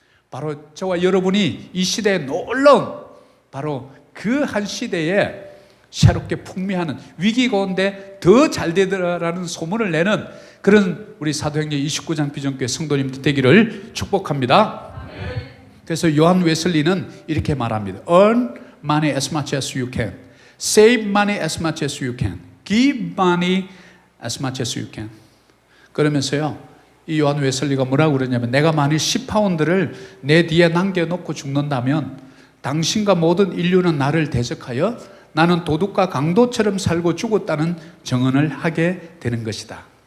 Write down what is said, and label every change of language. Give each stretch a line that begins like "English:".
Korean: 바로 저와 여러분이 이 시대에 놀라운, 바로 그 한 시대에 새롭게 풍미하는, 위기 가운데 더 잘 되더라라는 소문을 내는 그런 우리 사도행전 29장 비전교회 성도님들 되기를 축복합니다. 그래서 요한 웨슬리는 이렇게 말합니다.
English: Earn money as much as you can. Save money as much as you can. Give money as much as you can.
Korean: 그러면서요, 이 요한 웨슬리가 뭐라고 그러냐면, 내가 만일 10파운드를 내 뒤에 남겨놓고 죽는다면 당신과 모든 인류는 나를 대적하여 나는 도둑과 강도처럼 살고 죽었다는 증언을 하게 되는 것이다.